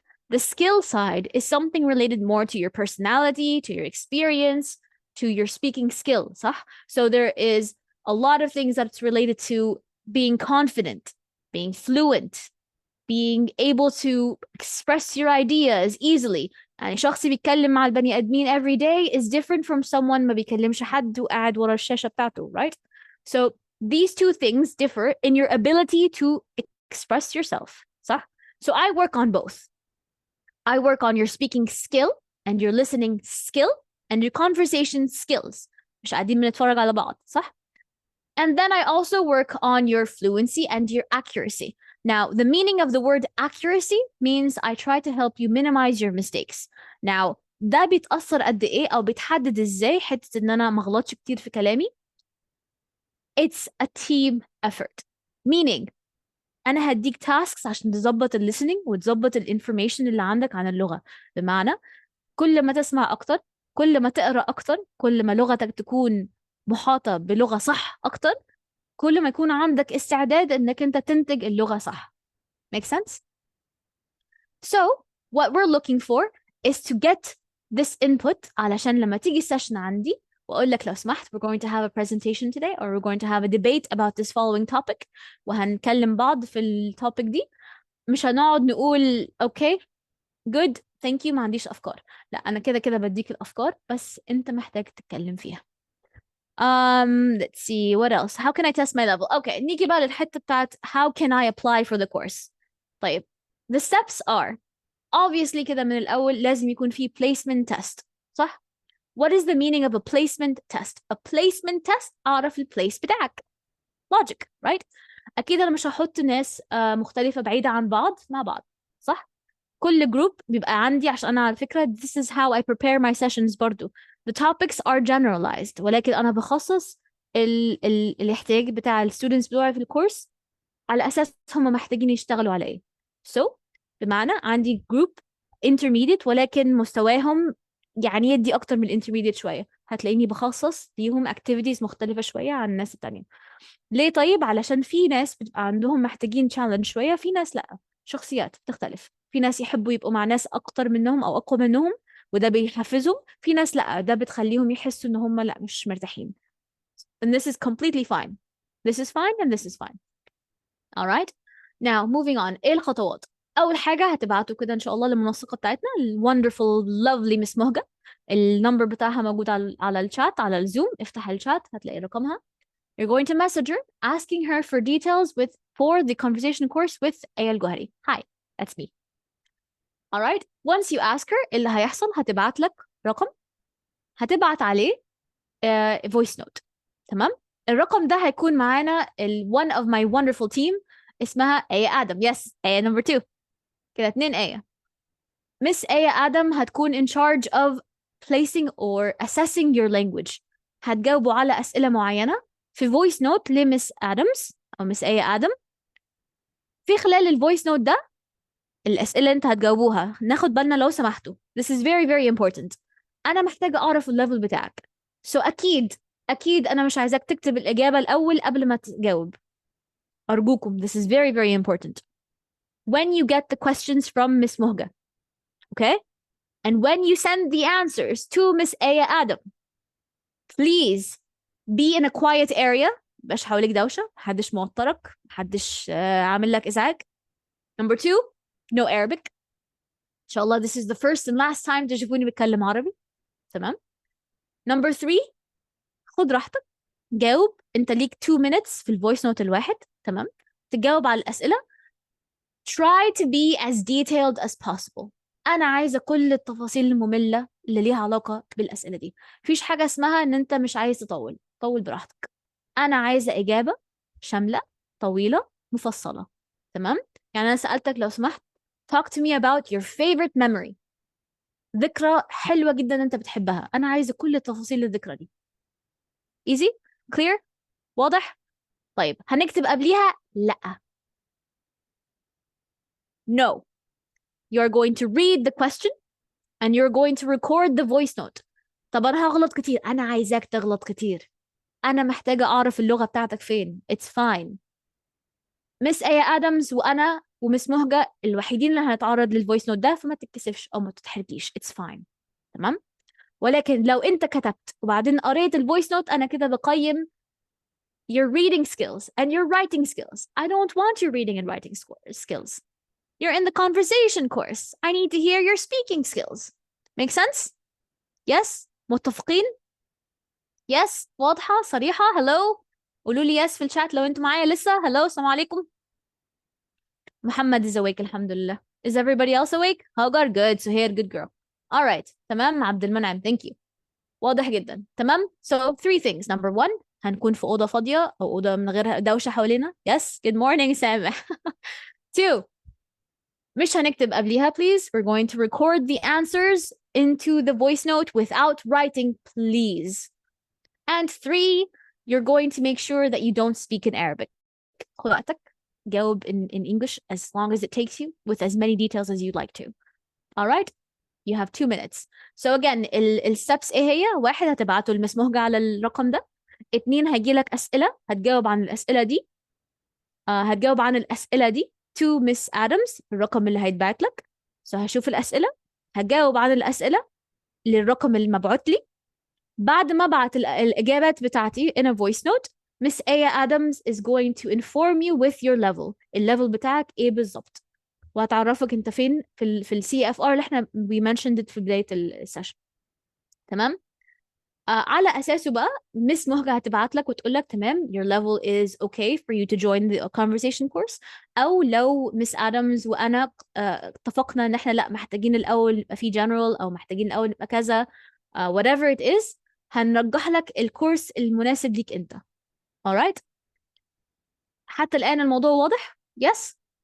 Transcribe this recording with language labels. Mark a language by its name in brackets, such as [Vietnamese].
[English] The skill side is something related more to your personality, to your experience, to your speaking skills. Huh? So there is a lot of things that's related to being confident, being fluent, being able to express your ideas easily. [Arabic] يعني شخص بيتكلم مع البني آدمين [English] every day is different from someone [Arabic] ما بيكلمش حد وقاعد ورا الشاشة بتاعته, right? [English] So these two things differ in your ability to express yourself. صح? So I work on both. I work on your speaking skill and your listening skill and your conversation skills. [Arabic] مش قاعدين بنتفرج على بعض, صح? [English] And then I also work on your fluency and your accuracy. Now, the meaning of the word accuracy means I try to help you minimize your mistakes. [Arabic] Now, ده بيتأثر قد إيه أو بيتحدد إزاي حتة إن أنا ما أغلطش كتير في كلامي. [English] It's a team effort. [Arabic] Meaning, أنا هديك tasks عشان تظبط listening وتظبط information اللي عندك عن اللغة. بمعنى كل ما تسمع أكتر، كل ما تقرأ أكتر، كل ما لغتك تكون محاطة بلغة صح أكتر، كل ما يكون عندك استعداد إنك أنت تنتج اللغة صح. [English] Make sense? So, what we're looking for is to get this input [Arabic] علشان لما تيجي السيشن عندي وأقول لك لو سمحت [English] we're going to have a presentation today or we're going to have a debate about this following topic [Arabic] وهنكلم بعض في التوبيك دي. مش هنقعد نقول [English] okay good thank you [Arabic] ما عنديش أفكار. لا أنا كده كده بديك الأفكار بس أنت محتاج تتكلم فيها. [English] Let's see what else. How can I test my level? Okay, [Arabic] نيجي بقى للحتة بتاعت [English] how can I apply for the course. [Arabic] طيب, [English] the steps are obviously [Arabic] كده من الأول لازم يكون في placement test, صح? [English] What is the meaning of a placement test? A placement test [Arabic] أعرف البليس بتاعك. [English] Logic, right? [Arabic] أكيد أنا مش هحط ناس مختلفة بعيدة عن بعض مع بعض, صح؟ كل جروب بيبقى عندي عشان أنا على فكرة [English] this is how I prepare my sessions [Arabic] برضو. [English] The topics are generalized [Arabic] ولكن أنا بخصص الاحتياج بتاع الستودنتس بتوعي في الكورس على أساس هم محتاجين يشتغلوا على إيه. So بمعنى عندي جروب intermediate ولكن مستواهم يعني يدي أكتر من intermediate شوية, هتلاقيني بخصص ليهم activities مختلفة شوية عن الناس التانية. ليه طيب؟ علشان في ناس بتبقى عندهم محتاجين challenge شوية, في ناس لأ, شخصيات بتختلف. في ناس يحبوا يبقوا مع ناس أكتر منهم أو أقوى منهم وده بيحفزهم, في ناس لأ, ده بتخليهم يحسوا إن هم لأ مش مرتاحين. [English] And this is completely fine. This is fine and this is fine. Alright? Now moving on. [Arabic] إيه الخطوات؟ أول حاجة هتبعتوا كده إن شاء الله للمنسقة بتاعتنا [English] wonderful lovely Miss [Arabic] مهجة. النمبر بتاعها موجود على الشات على الزوم. افتح الشات هتلاقي رقمها. [English] You're going to message her asking her for details for the conversation course with Elgohery. Hi, that's me. All right. Once you ask her, [Arabic] اللي هيحصل هتبعت لك رقم هتبعت عليه voice note. تمام؟ الرقم ده هيكون معانا [English] one of my wonderful team [Arabic] اسمها آية آدم. [English] Yes, آية number 2. [Arabic] كده 2 آية. [English] Miss آية آدم هتكون in charge of placing or assessing your language. [Arabic] هتجاوبوا على أسئلة معينة في voice note لمس آدمز أو مس آية آدم. في خلال الفويس نوت ده الأسئلة أنت هتجاوبوها ناخد بالنا لو سمحتوا. [English] This is very very important. [Arabic] أنا محتاجة أعرف الليفل بتاعك. So أكيد أنا مش عايزاك تكتب الإجابة الأول قبل ما تجاوب. أرجوكم. [English] This is very very important. When you get the questions from Miss مهجة, okay? And when you send the answers to Miss آية آدم, please be in a quiet area. [Arabic] مبقاش حواليك دوشة, محدش موترك, محدش عامل لك إزعاج. [English] Number 2, no Arabic. إن شاء الله this is the first and last time [Arabic] تشوفوني بتكلم عربي. تمام. Number 3, خد راحتك, جاوب. أنت ليك 2 minutes في الفويس نوت الواحد. تمام. تجاوب على الأسئلة. [English] Try to be as detailed as possible. [Arabic] أنا عايزة كل التفاصيل المملة اللي ليها علاقة بالأسئلة دي. مفيش حاجة اسمها إن أنت مش عايز تطول. طول براحتك. أنا عايزة إجابة شاملة طويلة مفصلة. تمام؟ يعني أنا سألتك لو سمحت [English] talk to me about your favorite memory. [Arabic] ذكرى حلوة جدا أنت بتحبها. أنا عايزة كل تفاصيل الذكرى دي. [English] Easy? Clear? [Arabic] واضح؟ طيب هنكتب قبليها لا. [English] No. You're going to read the question and you're going to record the voice note. [Arabic] طب أنا هغلط كتير، أنا عايزاك تغلط كتير، أنا محتاجة أعرف اللغة بتاعتك فين. [English] It's fine. [Arabic] مس آية آدمز وأنا ومس مهجة الوحيدين اللي هنتعرض للفويس نوت ده، فما تتكسفش أو ما تتحركيش. [English] It's fine. [Arabic] تمام؟ ولكن لو أنت كتبت وبعدين قريت الفويس نوت، أنا كده بقيم [English] your reading skills and your writing skills. I don't want your reading and writing skills. You're in the conversation course. I need to hear your speaking skills. Make sense? Yes? [Arabic] متفقين؟ [English] Yes? [Arabic] واضحة؟ صريحة؟ Hello? قولوا لي yes في الشات لو انتوا معايا لسه. Hello? السلام عليكم. [English] محمد is awake الحمد لله. Is everybody else awake? Hagar, good. Suhair, good girl. All right. تمام عبد المنعم. Thank you. [Arabic] واضح جدا. تمام. [English] So 3 things. [Arabic] Number 1 هنكون في أوضة فاضية أو أوضة من غير دوشة حوالينا. [English] Yes. Good morning سامح. [Arabic] 2 مش هنكتب قبليها please. [English] We're going to record the answers into the voice note without writing please. And 3 you're going to make sure that you don't speak in Arabic. [Arabic] خد وقتك. [English] جاوب in English as long as it takes you with as many details as you'd like to. All right? You have 2 minutes. [Arabic] So again الsteps ايه هي؟ 1 هتبعته لمس مهجة على الرقم ده. 2 هيجيلك أسئلة هتجاوب عن الأسئلة دي. هتجاوب عن الأسئلة دي [English] to Miss Adams [Arabic] الرقم اللي هيتبعت لك. So هشوف الأسئلة هجاوب عن الأسئلة للرقم اللي مبعوت لي. بعد ما بعت الإجابات بتاعتي [English] in a voice note, Miss Aya Adams is going to inform you with your level. [Arabic] الليفل بتاعك ايه بالظبط، وهتعرفك انت فين في ال CFR اللي احنا [English] we mentioned it [Arabic] في بداية السيشن. تمام؟ على أساسه بقى مس مهجة هتبعت لك وتقول لك تمام [English] your level is okay for you to join the conversation course. [Arabic] أو لو مس آدمز وأنا اتفقنا إن احنا لا محتاجين الأول نبقى في general أو محتاجين الأول نبقى كذا [English] whatever it is [Arabic] هنرجح لك الكورس المناسب ليك أنت. alright؟ حتى الآن الموضوع واضح؟ Yes?